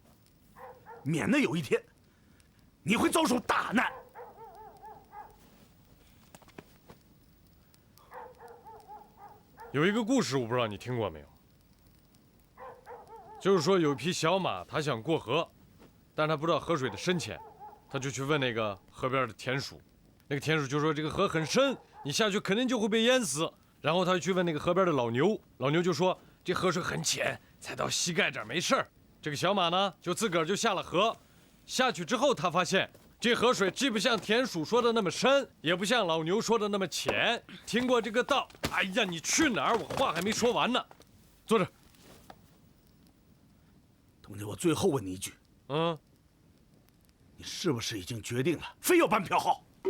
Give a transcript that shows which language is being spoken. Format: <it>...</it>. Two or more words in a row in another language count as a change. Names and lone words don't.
<zh>免得有一天你會遭受大難。有一個故事，我不知道你聽過沒有，就是說有一匹小馬，它想過河，但是它不知道河水的深淺，他就去問那個河邊的田鼠，那個田鼠就說這個河很深，你下去肯定就會被淹死。然後他就去問那個河邊的老牛，老牛就說這河水很淺，才到膝蓋這兒沒事兒。這個小馬呢，就自個兒就下了河，下去之後他發現這河水既不像田鼠說的那麼深，也不像老牛說的那麼淺。聽過這個道，哎呀，你去哪兒？我話還沒說完呢。坐着。東家，我最後問你一句，你是不是已經決定了，非要辦票號？</zh>